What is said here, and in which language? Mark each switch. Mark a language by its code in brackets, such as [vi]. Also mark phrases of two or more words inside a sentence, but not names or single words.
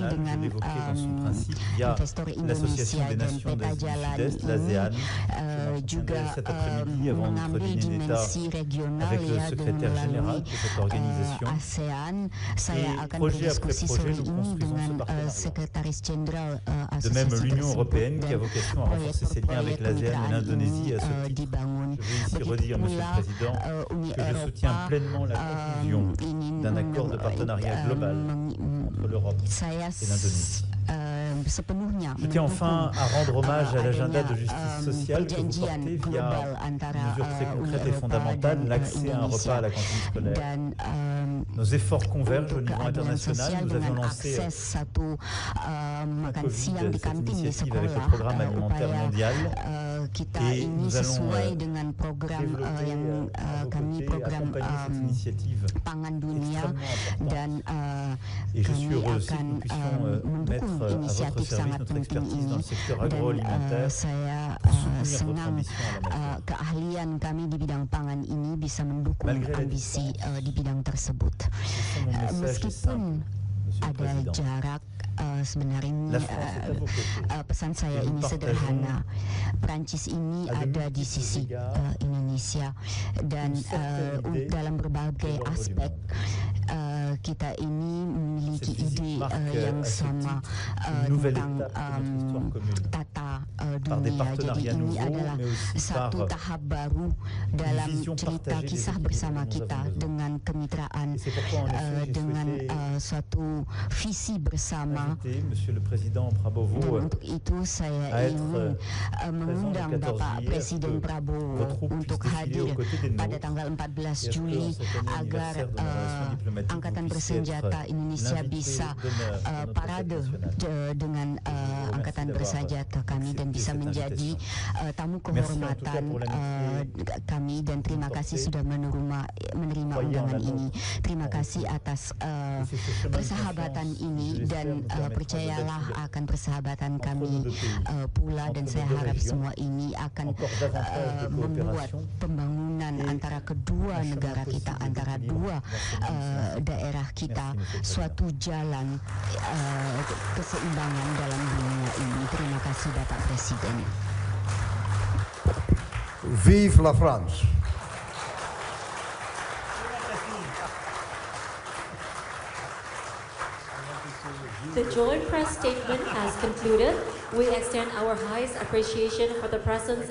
[fr] régionale, je [id] dengan [fr] l'évoquais dans son principe, via [id] investor [fr] l'Association [id] Indonesia [fr] des [id] dan [fr] Nations [id] peta [fr] du [id] jalan [fr] Sud-Est, [id] ini [fr] l'ASEAN. [id] juga [fr] cet après-midi avant notre [id] mengambil [fr] dîner d'État [id] dimensi regional [fr] avec le [id] ya dengan [fr] secrétaire général [id] melalui [fr] de cette organisation. [id] ASEAN. Saya [fr] Et [id] akan [fr] projet après [id] berdiskusi [fr] projet, [id] sore [fr] nous [id] ini [fr] construisons [id] dengan [fr] ce partenariat. [id] sekretaris jenderal [fr] De même, [id] asosiasi [fr] l'Union [id] tersebut [fr] européenne qui a [id] dan [fr] vocation à renforcer ses liens avec l'ASEAN et [id] proyek-proyek [fr] l'Indonésie à ce [id] kemitraan ini [fr] titre. [id] dibangun. [fr] Je veux ici [id] Begitu [fr] redire, Monsieur [id] pula [fr] le Président, [id] Uni [fr] que je soutiens [id] Eropa [fr] pleinement la conclusion [id] ingin [fr] d'un accord de partenariat global entre l'Europe [id] saya [fr] et l'Indonésie. [id] sepenuhnya [fr] Je tiens enfin à rendre hommage à l'agenda de [id] adanya, [fr] justice sociale que vous [id] perjanjian [fr] portez [id] global [fr] via [id] antara [fr] une mesure très [id] Uni [fr] concrète et [id] Eropa [fr] fondamentale, [id] dan [fr] l'accès à un repas à la cantine scolaire. [id] dan [fr] Nos efforts convergent au [id] untuk [fr] niveau [id] keadilan [fr] international. [id] sosial [fr] Nous avions [id] dengan [fr] lancé [id] akses satu makan siang di [fr] cette [id] kantin di [fr] initiative avec le [id] sekolah, [fr] programme alimentaire [id] upaya [fr] mondial. [id] kita [fr] Et [id] ini [fr] nous allons [id] sesuai dengan program [fr] développer [id] yang [fr] à vos [id] kami [fr] côtés, [id] program [fr] accompagner cette initiative [id] pangan dunia [fr] extrêmement importante. [id] dan [fr] Et je [id] kami [fr] suis heureux aussi que [id] akan [fr] nous puissions [id] mendukung [fr] mettre à votre [id] inisiatif [fr] service [id] sangat [fr] notre [id] penting [fr] expertise [id] ini [fr] dans le secteur [id] dan [fr] agroalimentaire [id] saya [fr] pour soutenir votre [id] senang [fr] ambition à la matière. [id] keahlian kami di bidang pangan ini bisa mendukung [fr] Malgré la [id] ambisi di bidang tersebut. [fr] C'est mon message est [id] Meskipun [fr] simple, Monsieur le [id] ada [fr] Président. [id] jarak sebenarnya [fr] La France est à vos côtés. [id] pesan saya [fr] Et nous [id] ini sederhana. Perancis ini [fr] à de [id] ada di [fr] multiples [id] sisi [fr] égards [id] Indonesia dan [fr] une certaine idée [id] dalam berbagai [fr] de l'ordre du [id] aspek [fr] monde. [id] kita ini memiliki [fr] Cette visite [id] ide [fr] marque [id] yang [fr] à ce [id] sama [fr] une nouvelle [id] tentang [fr] étape de notre histoire commune. [id] tata [fr] Par des [id] dunia. Jadi [fr] partenariats [id] ini [fr] nouveaux, [id] adalah [fr] mais aussi [id] satu [fr] par [id] tahap baru dalam [fr] vision [id] cerita [fr] partagée des [id] kisah [fr] équilibres [id] bersama [fr] dont nous [id] kita [fr] avons besoin. [id] dengan kemitraan [fr] Et c'est pourquoi, en effet, j'ai [id] dengan [fr] souhaité [id] suatu visi bersama. [fr] inviter Monsieur le Président [id] Dan [fr] Prabowo [id] untuk itu saya [fr] à être [id] ingin mengundang [fr] le 14 [id] Bapak [fr] juillet, [id] Presiden [fr] que [id] Prabowo [fr] votre troupe [id] untuk [fr] puisse défiler [id] hadir [fr] aux côtés des [id] pada [fr] nôtres. [id] tanggal 14 [fr] Et [id] Juli [fr] que, cette année [id] agar [fr] anniversaire de la relation diplomatique, [id] Angkatan [fr] vous puissiez [id] Bersenjata [fr] être [id] Indonesia [fr] l'invité [id] bisa [fr] d'honneur de notre [id] parade [fr] fête nationale. [id] dengan [fr] remercie [id] Angkatan [fr] d'avoir [id] Bersenjata kami dan [fr] accepté [id] bisa [fr] cette [id] menjadi [fr] invitation. [id] tamu [fr] Merci en tout cas [id] kehormatan [fr] pour l'amitié [id] kami dan terima kasih [fr] portée. [id] sudah menerima [fr] Croyez en [id] undangan [fr] la [id] ini. Terima [fr] en [id] kasih [fr] vous. [id] atas [fr] Et c'est ce chemin de [id] persahabatan [fr] confiance, [id] ini [fr] je l'espère, [id] dan [fr] nous permettra de [id] percayalah [fr] bâtir [id] akan persahabatan [fr] entre [id] kami [fr] nos deux pays, [id] pula dan [fr] entre [id] saya [fr] nos deux [id] harap [fr] régions, [id] semua ini akan [fr] encore davantage de [id] membuat [fr] coopération [id] pembangunan hubungan antara kedua negara kita, antara dua daerah kita, suatu jalan keseimbangan dalam dunia ini. Terima kasih Bapak Presiden. [fr] Vive la France. [en] The joint press statement has concluded. We extend our highest appreciation for the presence